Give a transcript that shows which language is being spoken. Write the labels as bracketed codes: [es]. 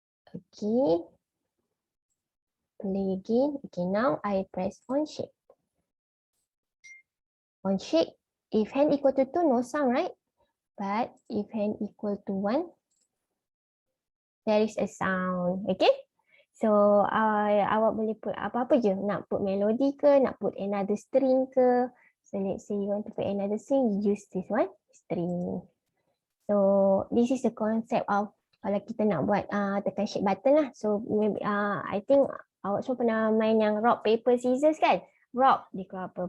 [en] Okay. Play again. Okay, now I press on shake. On shake, if hand equal to 2, no sound, right? But if hand equal to 1, there is a sound. Okay? [ms] So awak boleh put apa-apa je. Nak put melody ke, nak put another string ke. [en] So let's say you want to put another string, use this one, string. So this is the concept of [ms] kalau kita nak buat tekan shake button lah. [en] So maybe I think [ms] awak semua pernah main yang rock paper scissors kan? Rock dia keluar apa?